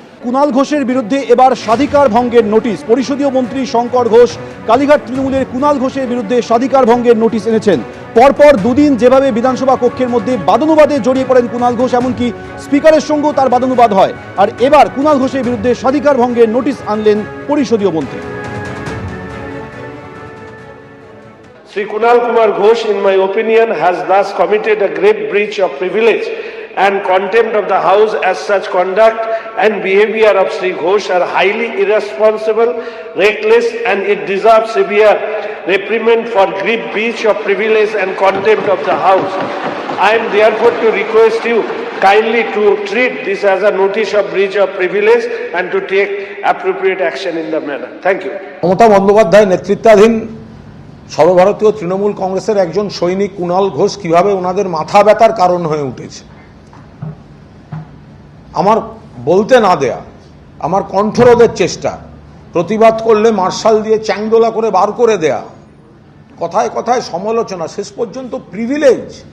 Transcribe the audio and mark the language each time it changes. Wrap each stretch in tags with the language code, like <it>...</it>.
<bn>কুণাল ঘোষের বিরুদ্ধে এবার স্বাধিকার ভঙ্গের নোটিশ। পরিষদীয় মন্ত্রী শঙ্কর ঘোষ কালীঘাট তৃণমূলের কুণাল ঘোষের বিরুদ্ধে স্বাধিকার ভঙ্গের নোটিশ এনেছেন। পরপর দুদিন যেভাবে বিধানসভা কক্ষের মধ্যে বাদানুবাদে জড়িয়ে পড়েন কুণাল ঘোষ, এমনকি স্পিকারের সঙ্গেও তার বাদানুবাদ হয়, আর এবার কুণাল ঘোষের বিরুদ্ধে স্বাধিকার ভঙ্গের নোটিশ আনলেন পরিষদীয় মন্ত্রী।</bn> <en>Sri Kunal Kumar Ghosh, in my opinion, has thus committed a grave breach of privilege and contempt of the House, as such conduct and behavior of Sri Ghosh are highly irresponsible, reckless, and it deserves severe reprimand for grave breach of privilege and contempt of the House. I am therefore to request you kindly to treat this as a notice of breach of privilege and to take appropriate action in the manner. Thank you.</en> <bn>Mamata Bandyopadhyay নেতৃত্বাধীন সর্বভারতীয় তৃণমূল কংগ্রেসের একজন সৈনিক কুণাল ঘোষ কিভাবে ওনাদের মাথা ব্যথার কারণ হয়ে উঠেছে, আমার বলতে না দেয়া, আমার কণ্ঠরোধের চেষ্টা, প্রতিবাদ করলে মার্শাল দিয়ে চ্যাংদোলা করে বার করে দেয়া, কথায় কথায় সমালোচনা, শেষ পর্যন্ত প্রিভিলেজ।</bn>